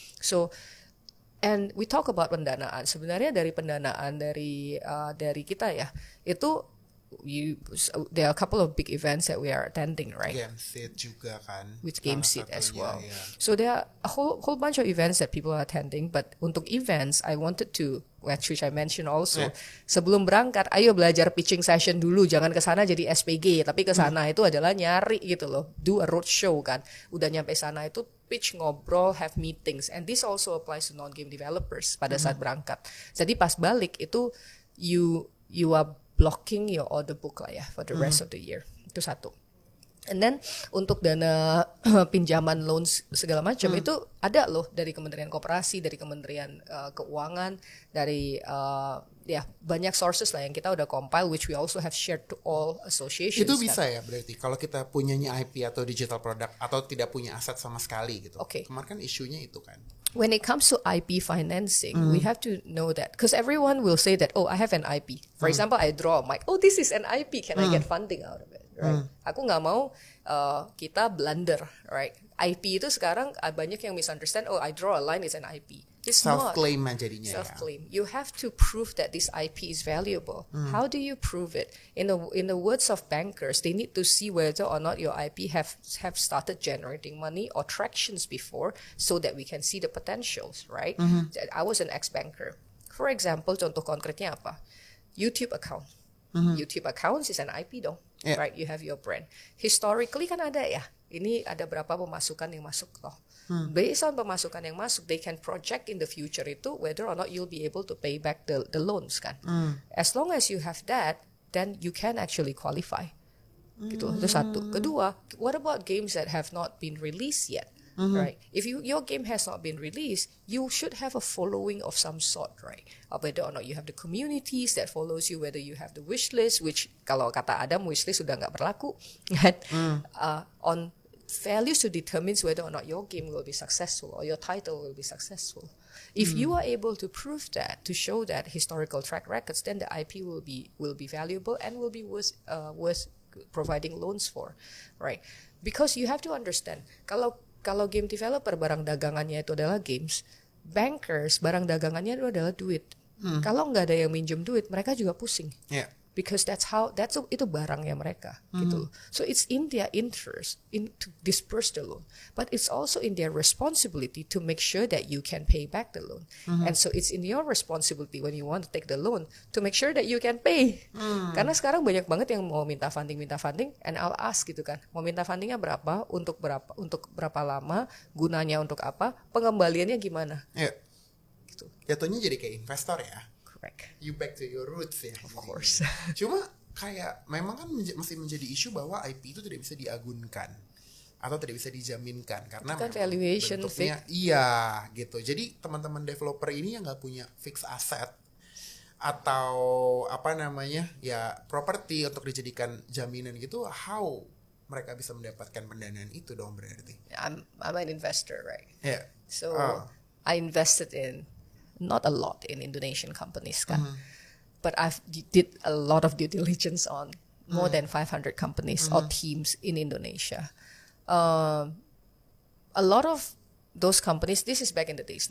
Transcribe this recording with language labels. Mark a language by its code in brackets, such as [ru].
[en] So and we talk about [id] pendanaan. Sebenarnya dari pendanaan dari kita ya, itu [en] there are a couple of big events that we are attending, right? [id] Gamesit juga kan. [en] With Gamesit as well. [id] Ya. [en] So there are a whole bunch of events that people are attending. But untuk events, I wanted to, which I mentioned also, [id] sebelum berangkat, ayo belajar [en] pitching session [id] dulu. Jangan ke sana jadi SPG, tapi ke sana itu adalah nyari gitu loh. [en] Do a road show kan. [id] Udah nyampe sana itu pitch, ngobrol, [en] have meetings. And this also applies to non-game developers [id] pada saat berangkat. Jadi pas balik itu [en] you are blocking your order book [id] lah ya [en] for the rest of the year. [id] Itu satu. And then untuk dana pinjaman loans segala macam itu ada loh dari Kementerian Koperasi, dari Kementerian Keuangan, dari banyak sources lah yang kita udah compile, [en] which we also have shared to all associations. [id] Itu bisa ya berarti kalau kita punyanya IP atau digital product atau tidak punya aset sama sekali gitu. [en] Okay. [id] Kemarin kan isunya itu kan. [en] When it comes to IP financing, we have to know that because everyone will say that, oh, I have an IP. For example, I draw a mic. Oh, this is an IP. Can I get funding out of it? [id] Right? Aku nggak mau kita [en] blunder, right? [id] IP itu sekarang banyak yang [en] misunderstand. Oh, I draw a line is an IP. It's [id] self-claim jadinya [en] self-claim. You have to prove that this IP is valuable. How do you prove it? In the words of bankers, they need to see whether or not your IP have started generating money or tractions before, so that we can see the potentials, right? I was an ex-banker. For example, [id] contoh konkretnya apa? [en] YouTube account. YouTube accounts is an IP dong, right? You have your brand. Historically [id] kan ada ya. Ini ada berapa pemasukan yang masuk loh. [en] Based on [id] pemasukan yang masuk, [en] they can project in the future itu whether or not you'll be able to pay back the loans kan. As long as you have that, then you can actually qualify. [id] Gitu. Itu satu. [en] Kedua, what about games that have not been released yet? Right? If your game has not been released, you should have a following of some sort, right? Whether or not you have the communities that follows you, whether you have the wish list, which [id] kalau kata Adam wish list sudah nggak berlaku, kan? [en] On values to determine whether or not your game will be successful or your title will be successful. If you are able to prove that, to show that historical track records, then the IP will be valuable and will be worth providing loans for, right? Because you have to understand, [id] kalau game developer barang dagangannya itu adalah games, bankers barang dagangannya itu adalah duit. Kalau nggak ada yang minjem duit, mereka juga pusing. [en] Yeah. [id] Because itu barangnya mereka gitu. [en] So it's in their interest to disperse the loan, but it's also in their responsibility to make sure that you can pay back the loan. And so it's in your responsibility when you want to take the loan to make sure that you can pay. [id] Karena sekarang banyak banget yang mau minta funding, [en] and I'll ask [id] gitu kan, mau minta fundingnya berapa, untuk berapa lama, gunanya untuk apa, pengembaliannya gimana? [en] Yeah. [id] Gitu. Jatuhnya jadi kayak investor ya. [en] Correct. You back to your roots ya. Of course. [id] Cuma kayak memang kan masih menjadi isu bahwa IP itu tidak bisa diagunkan atau tidak bisa dijaminkan karena kan valuation bentuknya iya gitu. Jadi teman-teman developer ini yang nggak punya fixed asset atau apa namanya ya properti untuk dijadikan jaminan gitu, [en] how [id] mereka bisa mendapatkan pendanaan itu dong berarti? [en] I'm an investor, right? Yeah. So I invested in not a lot in Indonesian companies kan. But I've did a lot of due diligence on more than 500 companies or teams in Indonesia. A lot of those companies, this is back in the days.